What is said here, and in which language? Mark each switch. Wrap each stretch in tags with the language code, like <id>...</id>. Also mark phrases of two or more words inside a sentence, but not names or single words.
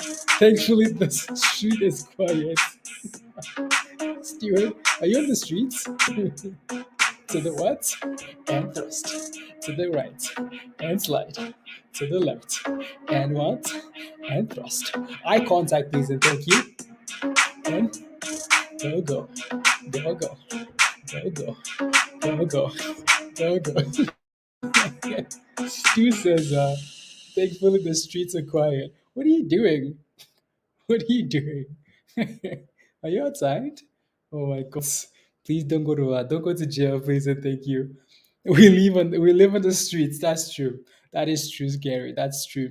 <en>Thankfully, the street is quiet. Stuart, are you on the streets? To the what? And thrust. To the right. And slide. To the left. And what? And thrust. Eye contact, please, and thank you. And go, go. Go, go. Go, go. Go, go. Go, go. Stu says, thankfully the streets are quiet. What are you doing? What are you doing? Are you outside? Oh my God! Please don't go to jail, please and thank you. We live on the streets. That's true. That is true, Gary. That's true.</en>